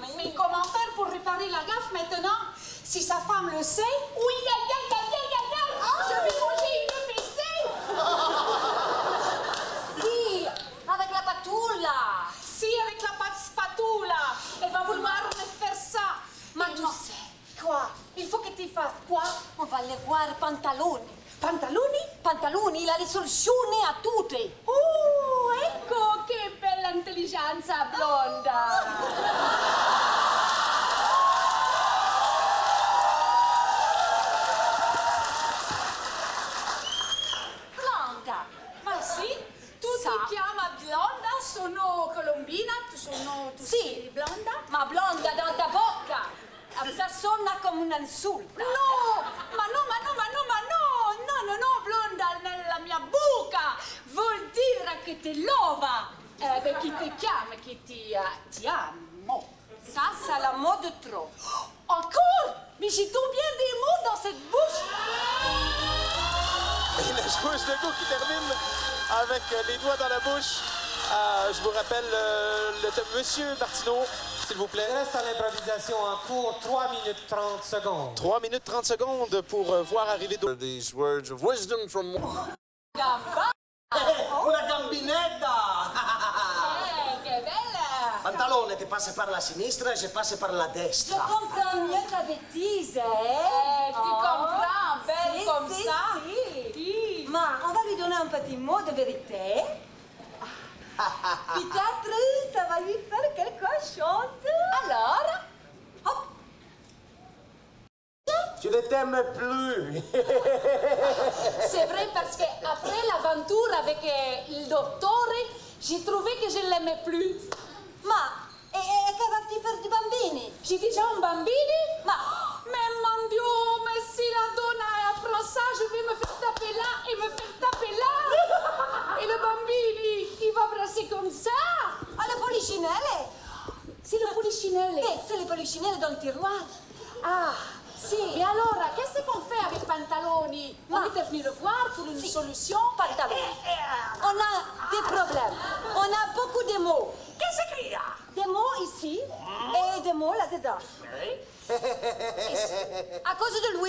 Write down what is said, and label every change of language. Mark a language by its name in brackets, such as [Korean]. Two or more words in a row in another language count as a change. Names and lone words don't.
[French] mais comment faire pour réparer la gaffe maintenant? Si sa femme le sait, oui, je vais manger une fessée. Si, avec la patoula. Si, avec la spatula. Elle va vouloir me faire ça. Mais tu sais. Quoi? Il faut que tu fasses quoi? On va aller voir Pantaloni. Pantaloni? [Italian] Pantaloni, la risoluzione a tutte. Ecco che bella intelligenza blonda. Blonda. Ma sì? Tu ti chiama blonda? Sono colombina, tu sono sì, blonda? Ma blonda da bocca. Suona come un insulto. No, ma no, blonda nella mia bocca vuol dire che ti lova, chi ti chiama, che ti amo. [French] Ça, c'est la mot de trop. Encore? Mais j'ai donc bien des mots dans cette bouche. Et la joueuse de go qui termine avec les doigts dans la bouche. Je vous rappelle le thème. Monsieur Martineau, s'il vous plaît. Il reste à l'improvisation en cours 3 minutes 30 secondes. 3 minutes 30 secondes pour voir arriver d'autres. [English] These words of wisdom from... [Italian] Una gambinetta! Che bella! Pantalone, [French] tu passes par la sinistra e je passe par la Je [Italian] destra. [French] comprends mieux ta bêtise, Tu comprends, belle si, comme si, ça? Si. Mais on va lui donner un petit mot de vérité. Peut-être ça va lui faire quelque chose. Alors, hop. Je ne t'aime plus. C'est vrai parce qu'après l'aventure avec le docteur, j'ai trouvé que je ne l'aimais plus. [Italian] Ma, e che [French] va-tu faire [Italian] di bambini? [French] J'ai déjà un bambini? Mais mon Dieu, mais si [Italian] la donna [French] apprend ça, je vais me faire taper là et me faire taper là. Et le bambini, il va brasser comme ça. Ah, le polichinelle? C'est le polichinelle. C'est le polichinelle. polichinelle dans le tiroir. [Italian] Ah, sì. E allora, [French] qu'est-ce qu'on fait avec Pantaloni? On était venu le voir pour une solution, Pantaloni. On a des problèmes. On a beaucoup de mots. Qu'est-ce qu'il y a? Des mots ici et des mots là-dedans. À cause de lui?